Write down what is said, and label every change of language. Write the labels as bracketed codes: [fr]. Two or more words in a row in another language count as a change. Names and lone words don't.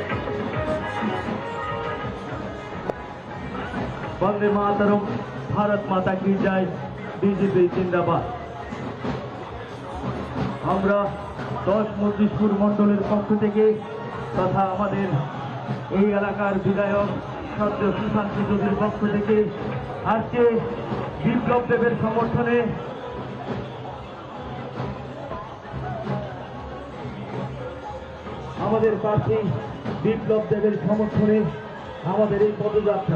[hi] वंदे मातरम, भारत माता की जय, बीजेपी जिंदाबाद। [bn] আমরা 10 মজলিসপুর মণ্ডলের পক্ষ থেকে তথা আমাদের এই এলাকার বিধায়ক শ্রদ্ধেয় সুশান্ত চৌধুরীর পক্ষ থেকে আজকে বিপ্লব দেবের সমর্থনে আমাদের প্রার্থী বিপ্লব দেবের সমর্থনে আমাদের এই পদযাত্রা।